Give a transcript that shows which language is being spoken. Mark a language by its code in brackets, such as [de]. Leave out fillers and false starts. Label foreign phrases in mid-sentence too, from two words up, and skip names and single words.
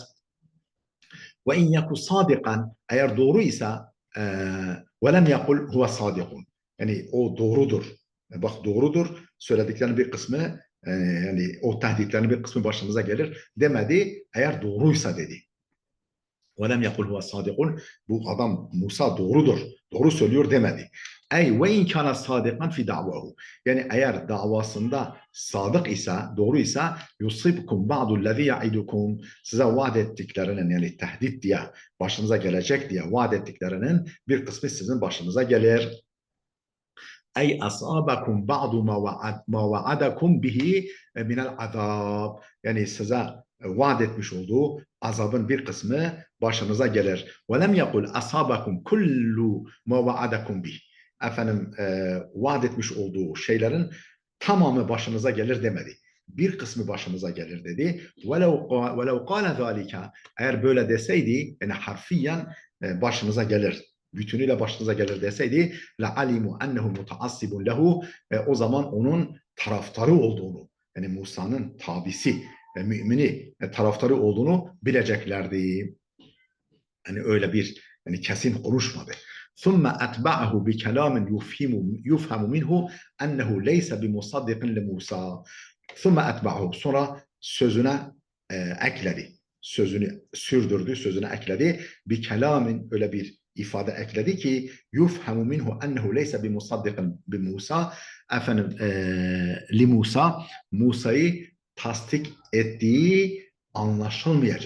[ar] وإن يك صادقا, [tr] eğer doğru ise [ar] ولم يقل هو صادق. [tr] Yani o doğrudur. Bak doğrudur. Söylediklerinin bir kısmı yani o tehditlerin bir kısmı başımıza gelir demedi. Eğer doğruysa dedi. [ar] وَلَمْ يَقُلْ هُوَ صَادِقٌ. [tr] Bu adam Musa doğrudur, doğru söylüyor demedi. [ar] Ey وَاِنْ كَانَ صَادِقًا فِي دَعْوَهُ. [tr] Yani eğer davasında sadık ise, doğru ise [ar] يُصِبْكُمْ بَعْضُ الَّذ۪ي يَعِدُكُمْ. [tr] Size vaat ettiklerinin, yani tehdit diye, başınıza gelecek diye vaat ettiklerinin bir kısmı sizin başınıza gelir. [ar] إي أصابكم بعض ما وعدكم به من العذاب. [tr] Yani size vaat etmiş olduğu azabın bir kısmı başınıza gelir. [ar] ولم يقل أصابكم كل ما وعدكم به. [tr] Vaat etmiş olduğu şeylerin tamamı başınıza gelir demedi. Bir kısmı başınıza gelir dedi. [ar] وَلَوْ قَالَ ذَٰلِكَ. [tr] Eğer böyle deseydi, yani harfiyen başınıza gelir, bütünüyle başınıza gelir deseydi, [ar] لَعَلِمُوا أَنَّهُ مُتَعَصِّبٌ لَهُ. [tr] O zaman onun taraftarı olduğunu, yani Musa'nın tabisi, mümini taraftarı olduğunu bileceklerdi. Yani öyle bir, yani kesin konuşmadı. [ar] ثُمَّ أَتْبَعَهُ بِكَلَامٍ يُفْهَمُ مِنْهُ أَنَّهُ لَيْسَ بِمُصَدِّقٍ لِمُوسَى. ثُمَّ أَتْبَعَهُ. [tr] Sonra sözüne ekledi. Sözünü sürdürdü, sözüne ekledi. Bir kelamin, öyle bir ifade ekledi ki [ar] يفهم منه أنه ليس بمصدق بموسى, [tr] efendim li Musa, Musa'yı tasdik ettiği anlaşılmayacak.